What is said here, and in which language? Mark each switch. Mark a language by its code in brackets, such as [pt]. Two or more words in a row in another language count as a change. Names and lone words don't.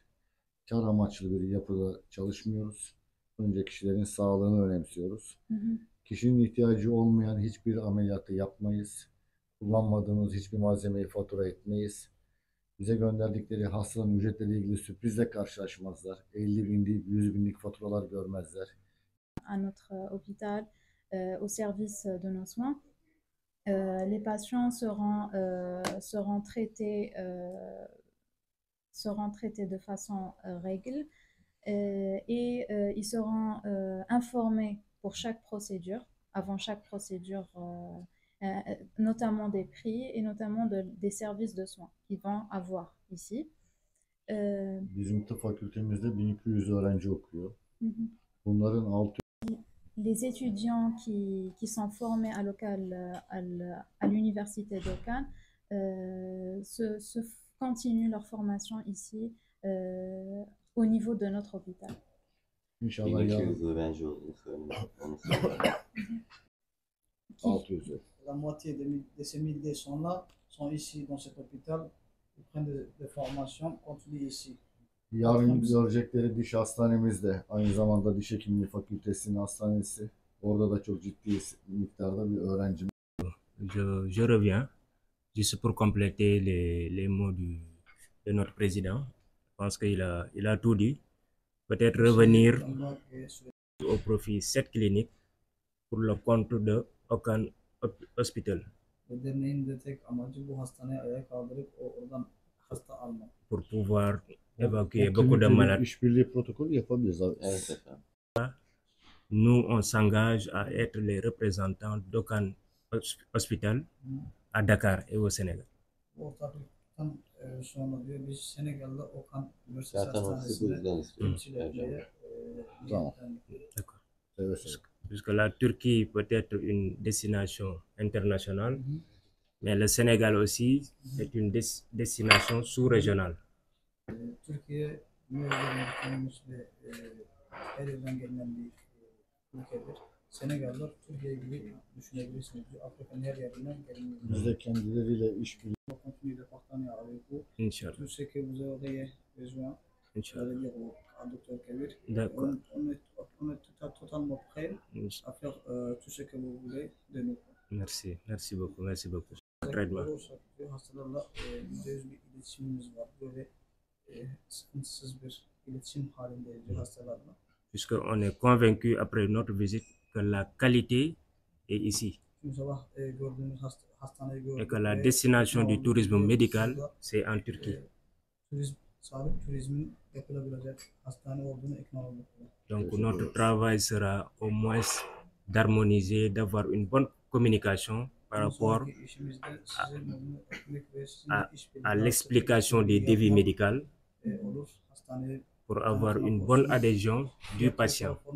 [tr] Kar amaçlı bir yapıda çalışmıyoruz. Önce kişilerin sağlığını önemsiyoruz. Kişinin ihtiyacı olmayan hiçbir ameliyatı yapmayız. Kullanmadığımız hiçbir malzemeyi fatura etmeyiz. Bize gönderdikleri hastaların ücretleriyle ilgili sürprizle karşılaşmazlar. 50 binlik, 100 binlik faturalar görmezler. [fr] À notre hôpital, au service de nos soins, les patients seront traités de façon règle et ils seront informés pour chaque procédure, avant chaque procédure, notamment des prix et notamment des services de soins qu'ils vont avoir ici. [tr] Bizim tıp fakültemizde 1200 öğrenci okuyor. Bunların 600 [fr] Les étudiants qui sont formés à l'université d'Okan continuent leur formation ici au niveau de notre hôpital. [tr] İnşallah 1200 öğrenci olduğunu söylemek. 600. [fr] la moitié de ces milliers sont ici dans cet hôpital. Ils prennent des formations, continuent ici. [tr] Yarın görecekleri diş hastanemiz de aynı zamanda diş hekimliği fakültesinin hastanesi. Orada da çok ciddi miktarda bir öğrencimiz. [fr] Je reviens juste pour compléter les mots de notre président. Je pense qu'il a tout dit. Peut-être revenir au profit cette clinique pour le compte de Okan Hospital. Pour pouvoir évacuer beaucoup de malades. [tr] İşbirliği protokolü yapabiliriz. Evet. [fr] Nous, on s'engage à être les représentants d'Okan Hospital à Dakar et au Sénégal. [tr] Zaten ofisi bu yüzden istiyorum. Tamam. [fr] D'accord. [tr] Evet. [fr] Puisque la Turquie peut être une destination internationale, mais le Sénégal aussi est une destination sous-régionale. [tr] Türkiye her yerden gelen bir ülkedir. Senegal'da Türkiye gibi düşünebilirsiniz. Afrika'nın her yerinden gelen. Biz de kendileriyle işbirliği. [fr] Continue de partenariat avec vous. Inch'Allah. Tout ce que vous aurez besoin, vous allez dire au docteur Kabir. D'accord. On est totalement prêt à faire tout ce que vous voulez de nous. Merci beaucoup. Traitement. [tr] Hastalarla %100 bir iletişimimiz var. Böyle sıkıntısız bir iletişim halindeyiz hastalarla. [fr] Puisqu'on est convaincu après notre visite que la qualité est ici. Et que la destination du tourisme médical, c'est en Turquie. Donc notre travail sera au moins d'harmoniser, d'avoir une bonne communication par rapport à l'explication des devis médicaux pour avoir une bonne adhésion du patient.